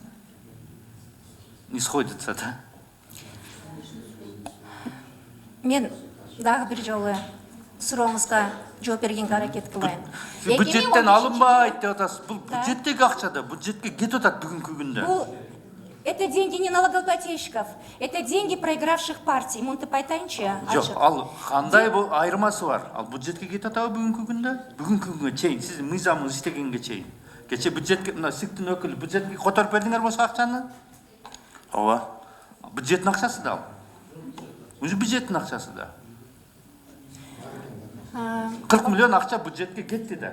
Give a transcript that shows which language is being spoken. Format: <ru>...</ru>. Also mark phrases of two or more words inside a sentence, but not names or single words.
<ru>Не сходится, да?</ru> <ky>Мен дагы бир жолу сурооңузга жооп бергенге аракет кылайын. Бюджеттен алынбайт деп атасыз. Бул бюджеттеги акча да, бюджетке кетип атат бүгүнкү күндө.</ky> <ru>Это деньги не налогоплательщиков, это деньги проигравших партий.</ru> <ky>Мынтип айтайынчы. Жок, ал кандай айырмасы бар? Ал бюджетке кетип атабы бүгүнкү күндө? Бүгүнкү күнгө чейин, сиз мыйзамыңыз иштегенге чейин. Кече бюджетке, мына СИКтин өкүлү бюджетке которуп бердиңер болсо акчаны? Ооба. Бюджеттин акчасы да ал. Уже бюджеттин акчасы да. 40 миллион акча бюджетке кетти да.</ky>